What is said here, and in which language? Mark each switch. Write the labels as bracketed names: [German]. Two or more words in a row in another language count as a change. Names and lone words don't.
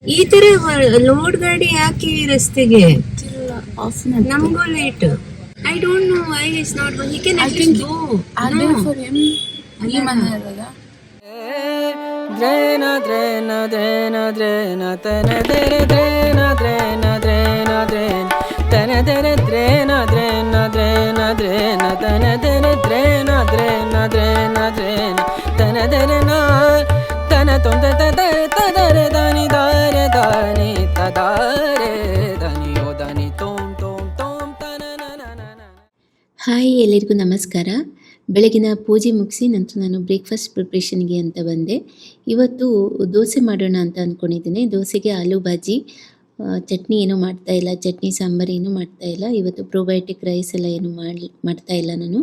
[Kannada] ಈ ತರ ಲೋಡ್ ಗಾಡಿ ಯಾಕೆ ರಸ್ತೆಗೆ? ನಮಗೂ ಲೇಟ್. [English] I don't know why he's not going. He can at least go. I'll do it for him. Ali manharada. Drena drena drena drena tana dere drena drena drena drena tana dere drena drena drena drena tana dere drena drena drena drena tana dere na tana tonda tadare tadare dani dare dani tadare dani o dani tom tom tom tana na na na na. [Kannada] ಹಾಯ್, ಎಲ್ಲರಿಗೂ ನಮಸ್ಕಾರ. ಬೆಳಗಿನ ಪೂಜೆ ಮುಗಿಸಿ ನಂತರ ನಾನು [English] breakfast preparation [Kannada] ಅಂತ ಬಂದೆ. ಇವತ್ತು ದೋಸೆ ಮಾಡೋಣ ಅಂತ ಅಂದ್ಕೊಂಡಿದ್ದೀನಿ. ದೋಸೆಗೆ ಆಲೂ ಭಾಜಿ, ಚಟ್ನಿ ಏನೂ ಮಾಡ್ತಾಯಿಲ್ಲ, ಚಟ್ನಿ ಸಾಂಬಾರು ಏನೂ ಮಾಡ್ತಾಯಿಲ್ಲ. ಇವತ್ತು [English] probiotic rice [Kannada] ಎಲ್ಲ ಏನು ಮಾಡ್ತಾಯಿಲ್ಲ ನಾನು.